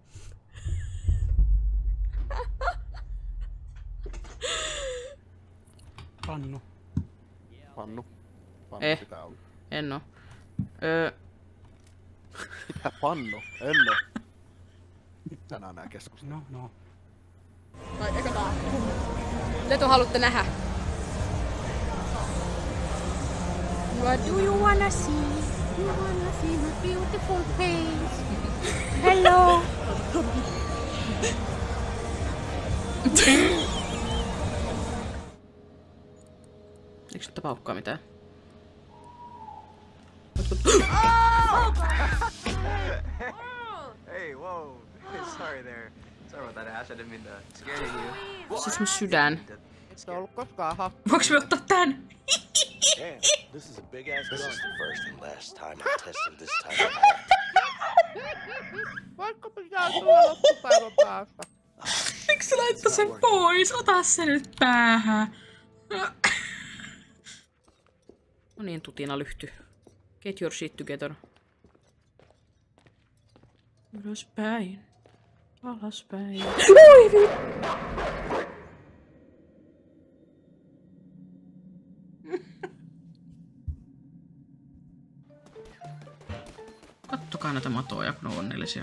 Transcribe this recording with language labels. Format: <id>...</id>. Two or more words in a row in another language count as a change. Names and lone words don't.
<fi>Pannu. Pannu pitää olla. En oo. Mitä pannu? En oo. Tänään nää keskustelut. No. Vai eikö tää? Mitä te haluatte nähdä?</fi> <en>What do you wanna see? You wanna see my beautiful face? Hello!</en> <fi>Eikö paukkaa mitään.</fi> <en>Hey, whoa. Sorry there. Sorry about that, Ash. I didn't mean to scare you.</en> <fi>Siis mun sydän. Et ole koskaan Voinko me ottaa tän?</fi> <en>Damn, this is a big ass gun. This is the first and last time I'm testing this type of</en> <fi>Vaikka pitää tulla loppupäivän päästä. Miksi sä laittaa sen pois? Ota se nyt päähän. No niin, tutina lyhty.</fi> <en>Get your shit together.</en> <fi>Ylöspäin. Alaspäin. Oi Kattokaa näitä matoja, kun on onnellisia.</fi>